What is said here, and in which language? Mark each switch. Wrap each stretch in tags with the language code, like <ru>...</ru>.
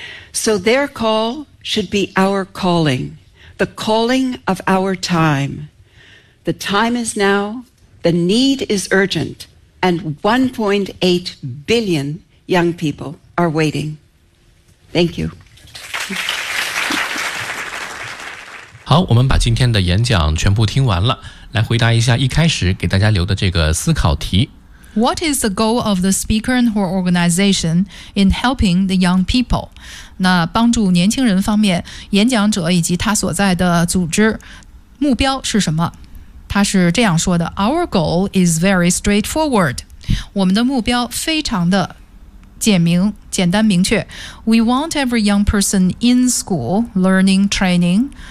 <en>So their call should be our calling, the calling of our time. The time is now, the need is urgent, and 1.8 billion young people are waiting. Thank you.</en> <zh>好，我们把今天的演讲全部听完了，来回答一下一开始给大家留的这个思考题。</zh> <en>What is the goal of the speaker and her organization in helping the young people?</en> <zh>那帮助年轻人方面，演讲者以及他所在的组织目标是什么？他是这样说的，</zh> <en>Our goal is very straightforward.</en> <zh>我们的目标非常的简单明确。</zh> <en>We want every young person in school learning training.</en>